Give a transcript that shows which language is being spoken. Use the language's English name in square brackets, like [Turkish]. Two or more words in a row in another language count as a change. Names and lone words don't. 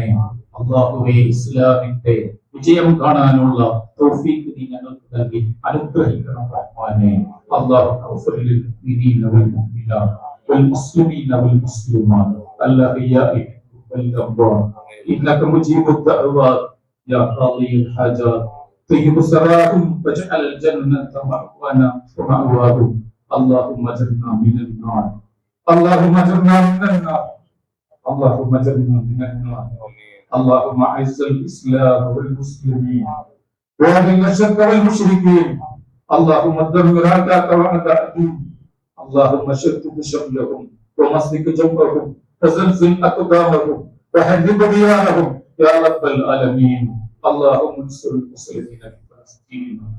[Malayalam] അല്ലാഹുവേ, ഇസ്ലാമിന്റെ വിജയം കാണാനുള്ള തൗഫീഖ് നീ ഞങ്ങൾക്ക് നൽകി അനുഗ്രഹിക്കണം റഹ്മാനെ. [Arabic] الله اغفر للمؤمنين والمسلمين والمسلمات الأحياء والأموات إنك مجيب الدعوات يا قاضي الحاجات طيب سراهم واجعل الجنة مأوانا ومأواهم اللهم اجرنا من النار اللهم اجرنا من النار اللهم اجرنا من النار اللهم اعز الاسلام والمسلمين واذل الشرك والمشركين اللهم دمر اعداءك واعداء الدين اللهم شتت شملهم ومسك جمعهم وزلزل اقدامهم وهدم ديارهم يا رب العالمين اللهم انصر المسلمين في فلسطين